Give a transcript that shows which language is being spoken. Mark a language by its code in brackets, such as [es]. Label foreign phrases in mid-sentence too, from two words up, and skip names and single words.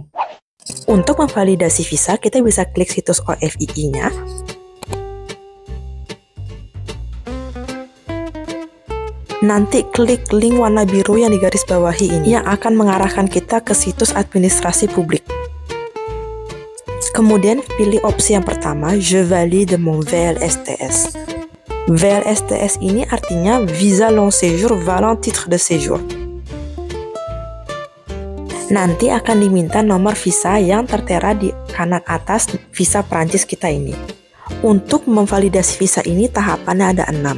[id] Untuk memvalidasi visa, kita bisa klik situs OFII-nya. Nanti klik link warna biru yang digaris bawahi ini, yang akan mengarahkan kita ke situs administrasi publik. Kemudian pilih opsi yang pertama, [fr] Je valide mon VLSTS. [id] VLSTS ini artinya [fr] Visa Long Séjour Valant Titre de Séjour. [id] Nanti akan diminta nomor visa yang tertera di kanan atas visa Prancis kita ini. Untuk memvalidasi visa ini tahapannya ada 6.